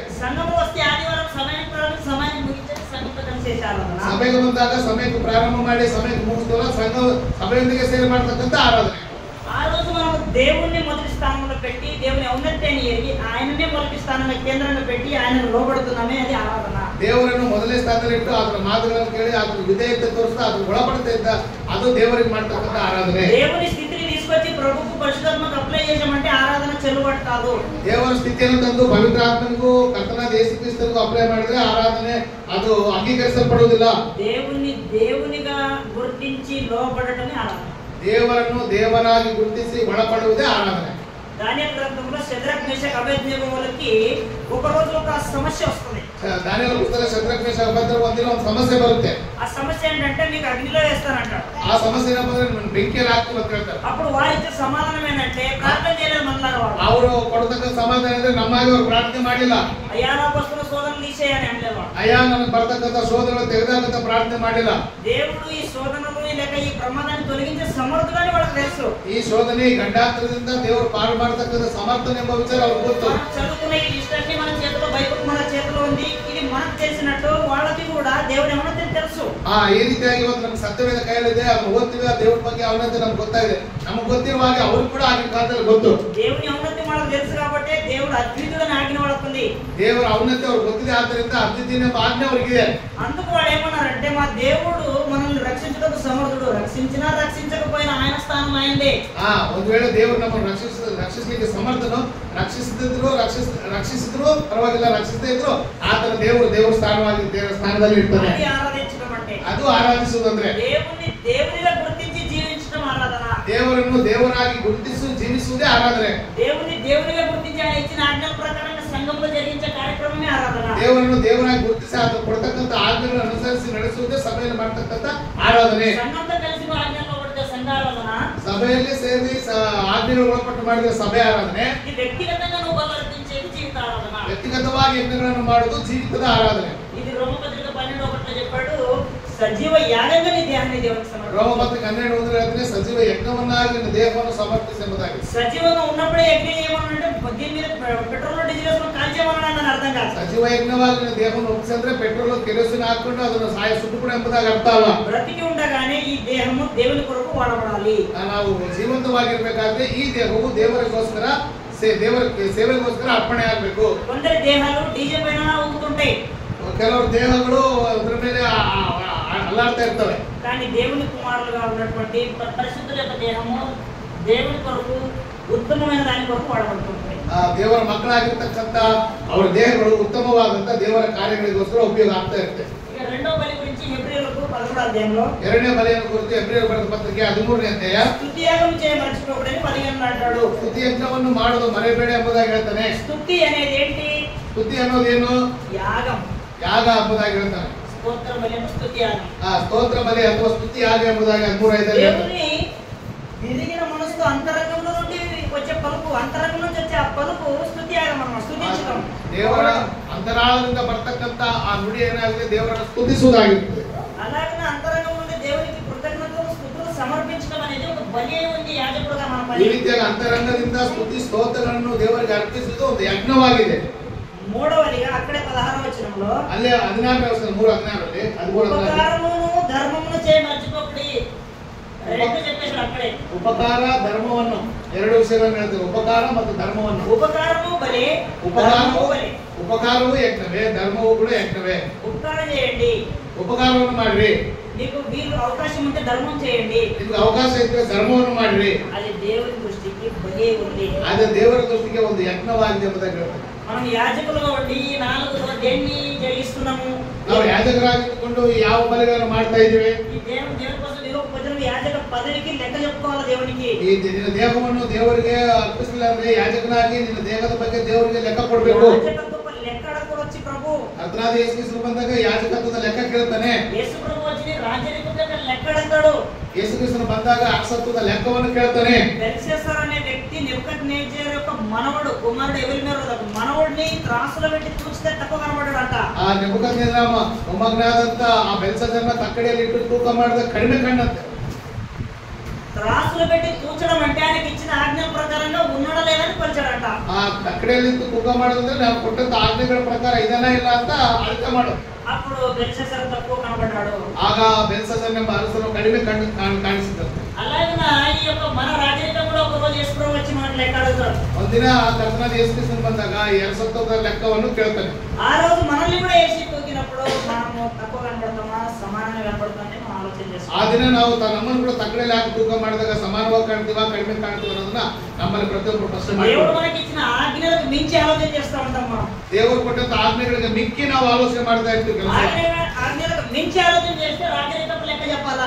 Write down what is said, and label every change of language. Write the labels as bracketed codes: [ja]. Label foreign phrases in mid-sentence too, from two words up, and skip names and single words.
[te] సంఘము వస్తే ఆదివారం సమయానికి ప్రారంభించి సమయానికి ముగించేది సంఘంతో కలిసి చేసే ఆరాధన. [kn] ಸಭೆಗೆ ಬಂದಾಗ ಸಮಯಕ್ಕೆ ಪ್ರಾರಂಭ ಮಾಡಿ ಸಮಯಕ್ಕೆ ಮುಗಿಸ್ತೇವಲ್ಲ, ಸಭೆಯೊಂದಿಗೆ ಸೇರಿ ಮಾಡತಕ್ಕಂತ ಆರಾಧನೆ. [te] ఆ రోజు మనం దేవుణ్ణి మొదటి స్థానంలో పెట్టి దేవుని ఔన్నత్యాన్ని ఎరిగి ఆయననే మొదటి స్థానంలో కేంద్రంగా పెట్టి ఆయనను లోబడుతున్నామే, అది ఆరాధన. [kn] ದೇವರನ್ನು ಮೊದಲನೇ ಸ್ಥಾನದಲ್ಲಿ ಇಟ್ಟು ಅದರ ಮಾತುಗಳನ್ನು ಕೇಳಿ ಅದರ ವಿಧೇಯತೆ ತೋರಿಸ್ತಾ ಅದನ್ನು ಒಳಪಡ್ತಾ ಇದ್ದ ಅದು ದೇವರಿಗೆ ಮಾಡ್ತಕ್ಕಂಥ ಆರಾಧನೆ. [te] దేవుని స్థితిని తీసుకొచ్చి ప్రభుకు పరిశుద్ధాత్మకు అప్లై చేసామంటే ఆరాధన చెల్లుబాటు కాదు. [kn] ದೇವರ ಸ್ಥಿತಿಯನ್ನು ತಂದು ಪವಿತ್ರ ಆತ್ಮನಿಗೂ ಕರ್ತನಾದ ಯೇಸು ಕ್ರಿಸ್ತನಿಗೂ ಅಪ್ಲೈ ಮಾಡಿದ್ರೆ ಆರಾಧನೆ ಅದು ಅಂಗೀಕರಿಸಲ್ಪಡುವುದಿಲ್ಲ. [te] దేవుని దేవునిగా గుర్తించి లోబడటమే ఆరాధన. [kn] ದೇವರನ್ನು ದೇವರಾಗಿ ಗುರುತಿಸಿ ಒಳಪಡುವುದೇ ಆರಾಧನೆ. [te] దానియేలు గ్రంథంలో షద్రక్ మేషక్ అబేద్నెగోలకి ఒక రోజు ఒక సమస్య వస్తుంది. [kn] ದಾನಿಯೇಲು ಪುಸ್ತಕ షద్రక్ మేషక్ అబేద్నెగో ಒಂದಿನ ಒಂದು ಸಮಸ್ಯೆ ಬರುತ್ತೆ. [te] ఆ సమస్య ఏంటంటే మీకు అగ్నిలో వేస్తానంటాడు. [kn] ఆ సమస్య ಏನಂದ್ರೆ ಬೆಂಕಿಯಲ್ಲಿ ಹಾಕ್ತೀನಿ ಅಂತ ಹೇಳ್ತಾರೆ. [te] అప్పుడు వారిచ్చే సమాధానం ఏంటంటే ప్రార్థన చేయలేదు మనలాగా వాళ్ళు. [kn] ಅವರು ಕೊಡತಕ್ಕ ಸಮಾಧಾನ ಅಂದ್ರೆ ನಮ್ಮಾಗಿ ಅವರು ಪ್ರಾರ್ಥನೆ ಮಾಡಿಲ್ಲ. [te] అయ్యా నాకు వస్తున్న శోధనలు తీసేయని అనలేదు వాళ్ళు. [kn] ಅಯ್ಯ ನನಗೆ ಬರ್ತಕ್ಕಂಥ ಶೋಧನೆಗಳು ತೆಗೆದಾಕಂತ ಪ್ರಾರ್ಥನೆ ಮಾಡಿಲ್ಲ. [te] దేవుడు ఈ శోధనలు లేక ఈ ప్రమాదాన్ని తొలగించే సమర్థుడని వాళ్ళకి తెలుసు. [kn] ಈ ಶೋಧನೆ ಗಂಡಾಂತರದಿಂದ ದೇವರು ಪಾರು ಮಾಡತಕ್ಕಂಥ ಸಮರ್ಥನೆ ಎಂಬ ವಿಚಾರ ಅವ್ರಿಗೆ ಗೊತ್ತು. [te] చదువుకునే ఈ లిస్టన్ని మన చేతిలో, బైబిల్ మన చేతిలో ఉంది, ఇది మనకు తెలిసినట్టు వాళ్ళకి కూడా దేవుడు ఏమన్నా తెలుసు. [kn] ಈ ರೀತಿಯಾಗಿ ಇವತ್ತು ನಮ್ಗೆ ಸತ್ಯವೇದ ಕೈಯಲ್ಲಿದೆ, ಅದನ್ನು ಓದ್ತೀವಿ, ಆ ದೇವ್ರ ಬಗ್ಗೆ ಅವನಂತೆ ನಮ್ಗೆ ಗೊತ್ತಾಗಿದೆ. ನಮ್ಗೆ ಗೊತ್ತಿರುವ ಹಾಗೆ ಅವ್ರಿಗೆ ಕೂಡ ಆಗಿನ ಕಾಲದಲ್ಲಿ ಗೊತ್ತು. [te] దేవుని ఔన్నత్యం వాళ్ళకి తెలుసు కాబట్టి దేవుడు అద్వితీయుడని ఆజ్ఞ వాళ్ళకుంది. [kn] ದೇವರ ಔನ್ನತ್ಯ ಅವ್ರಿಗೆ ಗೊತ್ತಿದೆ, ಆದ್ದರಿಂದ ಅದ್ವಿತೀಯ ಎಂಬ ಆಜ್ಞೆ ಅವ್ರಿಗಿದೆ. [te] అందుకు వాళ్ళు ఏమన్నారంటే మా దేవుడు మనల్ని రక్షించడానికి సమర్థుడు, రక్షించినా రక్షించకపోయినా ఆయన స్థానం ఆయనదే. [kn] ಒಂದು ವೇಳೆ ದೇವರು ನಮ್ಮನ್ನು ರಕ್ಷಿಸಲಿಕ್ಕೆ ಸಮರ್ಥನು, ರಕ್ಷಿಸಿದ್ರು ಪರವಾಗಿಲ್ಲ, ರಕ್ಷಿಸದೇ ಇದ್ರು ಆತನ ದೇವರ ಸ್ಥಾನವಾಗಿ ದೇವರ ಸ್ಥಾನದಲ್ಲಿ ಇರ್ತಾನೆ. ಅದು ಆರಾಧಿಸುವುದಂದ್ರೆ [te] దేవుని దేవునిగా గుర్తించి జీవించడం ఆరాధన. [kn] ದೇವರನ್ನು ದೇವರಾಗಿ ಗುರುತಿಸಿ ಜೀವಿಸುವುದೇ ಆರಾಧನೆ. [te] దేవుని దేవునిగా గుర్తించి ఆయన ఇచ్చిన ఆజ్ఞల ప్రకారంగా సంఘంలో జరిగించే కార్యక్రమమే ఆరాధన. [kn] ದೇವರನ್ನು ದೇವರಾಗಿ ಗುರುತಿಸಿ ಆತ ಕೊಡತಕ್ಕಂಥ ಆಜ್ಞೆಗಳನ್ನು ಅನುಸರಿಸಿ ನಡೆಸುವುದೇ ಸಭೆಯಲ್ಲಿ ಮಾಡತಕ್ಕಂಥ ಆರಾಧನೆ. [te] సంఘంతో కలిసి ఆజ్ఞల్లో పడితే సంఘ ఆరాధన. [kn] ಸಭೆಯಲ್ಲಿ ಸೇರಿ ಆಜ್ಞೆಗಳು ಒಳಪಟ್ಟು ಮಾಡಿದ್ರೆ ಸಭೆ ಆರಾಧನೆ. [te] ఇది వ్యక్తిగతంగా నువ్వు బలర్పించేది జీవిత ఆరాధన. [kn] ವ್ಯಕ್ತಿಗತವಾಗಿ ಯಜ್ಞಗಳನ್ನು ಮಾಡುವುದು ಜೀವಿತದ ಆರಾಧನೆ. [te] ఇది రోమపత్రిక 12:1 చెప్పాడు, సజీవ యాగంగా నీ దేహాన్ని దేవునికి సమర్పించు. [kn] రోమపత్రిక 12:1 ಹೇಳ್ತಾನೆ, ಸಜೀವ ಯಜ್ಞವನ್ನಾಗಿ ನಿನ್ನ ದೇಹವನ್ನು ಸಮರ್ಪಿಸು ಎಂಬುದಾಗಿ. [te] సజీవంగా ఉన్నప్పుడే యజ్ఞం చేయమనంటే దీని మీద పెట్రోల్ డీజిల్ వేసుకొని కాల్చేయమన్నాడు అని అర్థం కాదు. [kn] ಸಜೀವ ಯಜ್ಞವಾಗಿ ನಿನ್ನ ದೇಹವನ್ನು ಒಪ್ಪಿಸಿದ್ರೆ ಪೆಟ್ರೋಲ್ ಕೆರೋಸಿನ್ ಹಾಕೊಂಡು ಅದನ್ನು ಸುಟ್ಟುಬಿಡು ಎಂಬುದಾಗಿ ಅರ್ಥ ಅಲ್ಲ. [te] బ్రతికి ఉండగానే ఈ దేహము దేవుని కొరకు వాడబడాలి. [kn] ನಾವು ಜೀವಂತವಾಗಿರ್ಬೇಕಾದ್ರೆ ಈ ದೇಹವು ದೇವರಿಗೋಸ್ಕರ ದೇವರ ಸೇವೆಗೋಸ್ಕರ ಅರ್ಪಣೆ ಆಗಬೇಕು. [te] కొందరి దేహాలు డీజే పైన ఊగుతుంటాయి. [kn] ಕೆಲವರು ದೇಹಗಳು ಅದರ ಮೇಲೆ అల్లాడుతా ఇರ್ತವೆ. [te] కానీ దేవుని కుమారులుగా ఉన్నటువంటి పరిశుద్ధుల యొక్క దేహము దేవుని కొరకు ಉತ್ತಮమైన దాని కొరకు వాడబడుతుంది. [kn] ದೇವರ ಮಕ್ಕಳಾಗಿರ್ತಕ್ಕಂಥ ಅವರ ದೇಹಗಳು ಉತ್ತಮವಾದಂತ ದೇವರ ಕಾರ್ಯಗಳಿಗೋಸ್ಕರ ಉಪಯೋಗ ಆಗ್ತಾ ಇರುತ್ತೆ. [te] ಈಗ రెండో బలి గురించి హెబ్రీయులకు 11వ అధ్యాయంలో [kn] ಎರಡನೇ ಬಲಿಯನ್ನು ಕುರಿತು ಹೆಬ್ರಿಯರು ಬರೆದ ಪತ್ರಿಕೆ 13ನೇ ಅಧ್ಯಾಯ [te] స్తుతియాగం చేయ మర్చిపోకూడని 15 అంటాడు. [kn] ಸ್ತುತಿ ಯಜ್ಞವನ್ನು ಮಾಡೋದು ಮರೆಯಬೇಡ ಎಂಬುದಾಗಿ ಹೇಳ್ತಾನೆ. [te] స్తుతి అనేది ఏంటి? [kn] ಸ್ತುತಿ ಅನ್ನೋದೇನು? [te] యాగం. [kn] ಯಾಗ ಎಂಬುದಾಗಿ ಹೇಳ್ತಾನೆ. [te] స్తోత్ర బలి అంటే స్తుతి యాగం. [kn] ಸ್ತೋತ್ರ ಬಲಿ ಅಥವಾ ಸ್ತುತಿ ಯಾಗ ಎಂಬುದಾಗಿ 13:5 [te] దేవుని విరిగిన మనసుతో అంతరంగంలో నుండి వచ్చే పలుకు, అంతరంగం నుంచి వచ్చే ఆ పలుకు స్తుతి యాగం అన్నమాట, స్తుతించడం. [kn] ದೇವರ ಅಂತರಾಳದಿಂದ ಬರ್ತಕ್ಕಂತ ಆ ನುಡಿ ಏನಾಗಿದೆ, ದೇವರನ್ನು ಸ್ತುತಿಸುವುದಾಗಿರ್ತದೆ. [te] అలాగే అంతరంగం నుండి దేవునికి కృతజ్ఞతలు స్తుతులు సమర్పించడం అనేది ఒక బలి ఉంది యాజకుడుగా మన పని. [kn] ಈ ರೀತಿಯಾಗಿ ಅಂತರಂಗದಿಂದ ಸ್ತುತಿ ಸ್ತೋತ್ರಗಳನ್ನು ದೇವರಿಗೆ ಅರ್ಪಿಸುವುದು ಒಂದು ಯಜ್ಞವಾಗಿದೆ. [te] మూడవదిగా అక్కడే 16వ వచనంలో [kn] ಅಲ್ಲೇ 16ನೇ ವಚನ 3:16 [te] అది కూడా ఉపకారమును ధర్మమును చేయ మర్చిపోకుడి. రెండు చెప్పేశాడు అక్కడే. [kn] ಉಪಕಾರ ಧರ್ಮವನ್ನು ಎರಡು ವಿಷಯಗಳನ್ನು ಹೇಳ್ತಾರೆ. ಉಪಕಾರ ಮತ್ತು ಧರ್ಮವನ್ನು. [te] ఉపకారము బలి, [kn] ಉಪಕಾರವು [te] బలి. [kn] ಉಪಕಾರವು ಯಜ್ಞವೇ, ಧರ್ಮವು ಕೂಡ ಯಜ್ಞವೇ. [te] ఉపకారం చేయండి. [kn] ಉಪಕಾರವನ್ನು ಮಾಡ್ರಿ. [te] మీకు వీలు అవకాశం ఉంటే ధర్మం చేయండి. [kn] ನಿಮ್ಗೆ ಅವಕಾಶ ಇದ್ರೆ ಧರ್ಮವನ್ನು ಮಾಡ್ರಿ. [te] అది దేవుని దృష్టికి బలి ఉంది. [kn] ಅದು ದೇವರ ದೃಷ್ಟಿಗೆ ಒಂದು ಯಜ್ಞವಾಗಿದೆ ಎಂಬುದಾಗಿ ಹೇಳ್ತಾರೆ. [te] మనం యాజకులుగా ఉండి ఈ 4 దేన్ని జరిగిస్తున్నాము? [kn] ನಾವು ಯಾಜಕರಾಗಿದ್ದುಕೊಂಡು ಯಾವ ಬಲಿಗಳನ್ನು ಮಾಡ್ತಾ ಇದ್ದೀವಿ? [te] ఈ దేవుని కోసం నిరూపజనం యాజక పదవికి లెక్క చెప్పుకోవాలి దేవునికి. [kn] ಈ ನಿನ್ನ ದೇಹವನ್ನು ದೇವರಿಗೆ ಅರ್ಪಿಸಲಿಲ್ಲ ಅಂದ್ರೆ ಯಾಜಕನಾಗಿ ನಿನ್ನ ದೇಹದ ಬಗ್ಗೆ ದೇವರಿಗೆ ಲೆಕ್ಕ ಕೊಡಬೇಕು. [te] యాజకత్వ లెక్క అడగకూడదు వచ్చి ప్రభు. [kn] ಅರ್ಧನಾದ ಯೇಸು ಕ್ರಿಸ್ತನು ಬಂದಾಗ ಯಾಜಕತ್ವದ ಲೆಕ್ಕ ಕೇಳ್ತಾನೆ. [te] యేసు ప్రభు వచ్చి రాజరికత్వ లెక్క అడగతాడు. [kn] ಯೇಸು ಕ್ರಿಸ್ತನು ಬಂದಾಗ ಅರಸತ್ವದ ಲೆಕ್ಕವನ್ನು ಕೇಳ್ತಾನೆ. [te] బెల్షస్సర్ అనే వ్యక్తి నెబుకద్నెజర్ యొక్క మనవడు, కుమారుడు ఎవరి మీద మనవడిని త్రాసులో పెట్టి తూచితే తక్కువ కనబడ్డాడంట. [kn] ಆ ನೆಬೂಕದ್ನೆಚ್ಚರ ಮೊಮ್ಮಗನಾದಂತ ಆ ಬೆಲ್ಷಚ್ಚರನ ತಕ್ಕಡಿಯಲ್ಲಿ ಇಟ್ಟು ತೂಕ ಮಾಡಿದ ಕಡಿಮೆ ಕಣ್ಣಂತೆ. [te] త్రాసులో పెట్టి తూచడం అంటే ఆయనకి ఇచ్చిన ఆజ్ఞల ప్రకారంగా ఉన్నాడా లేదని కొలిచాడంట. [kn] ಆ ತಕ್ಕಡಿಯಲ್ಲಿ ತೂಕ ಮಾಡೋದಂದ್ರೆ ನಾವು ಕೊಟ್ಟಂತ ಆಜ್ಞೆಗಳ ಪ್ರಕಾರ ಇದನ್ನ ಇಲ್ಲ ಅಂತ ಅಳತೆ ಮಾಡೋದು. [te] అప్పుడు బెల్షస్సర్ తక్కువ కనబడ్డాడు. [kn] ಆಗ ಬೆಲ್ಷಚ್ಚರನ ಅರಸನು ಕಡಿಮೆ ಕಾಣಿಸಿದಂತೆ. [te] అలాగే ఈ యొక్క మన రాజరికం కూడా ఒక రోజు యేసు ప్రభు వచ్చి మనకు లెక్క అడుగుతాడు. [kn] ಒಂದಿನ ಕರ್ತನಾದ ಯೇಸು ಕ್ರಿಸ್ತನು ಬಂದಾಗ ಈ ಅರಸತ್ವದ ಲೆಕ್ಕವನ್ನು ಕೇಳ್ತಾನೆ. [te] ఆ రోజు మనల్ని కూడా వేసి తూకినప్పుడు మనము తక్కువ కనబడతామా సమానంగా కనబడతామని మనం ఆలోచన చేస్తాం. [kn] ಆ ದಿನ ನಾವು ನಮ್ಮನ್ನು ಕೂಡ ತಕ್ಕಡಿಯಲ್ಲಿ ಹಾಕಿ ತೂಕ ಮಾಡಿದಾಗ ಸಮಾನವಾಗಿ ಕಾಣ್ತೀವಾ ಕಡಿಮೆ ಕಾಣ್ತೀವ ಅನ್ನೋದನ್ನ ನಮ್ಮಲ್ಲಿ ಪ್ರತಿಯೊಬ್ಬರು ಪ್ರಶ್ನೆ [te] దేవుడు [kn] ಮಾಡ್ತೀವಿ. [te] మనకి ఇచ్చిన ఆజ్ఞలకు మించి ఆలోచన చేస్తా ఉంటాం మనం. [kn] ದೇವರು ಕೊಟ್ಟಂತ ಆಜ್ಞೆಗಳಿಗೆ ಮಿಕ್ಕಿ ನಾವು ಆಲೋಚನೆ ಮಾಡ್ತಾ ಇರ್ತೀವಿ. [te] ఆజ్ఞలకు మించి ఆలోచన చేస్తే రాజరికపు లెక్క చెప్పాలా?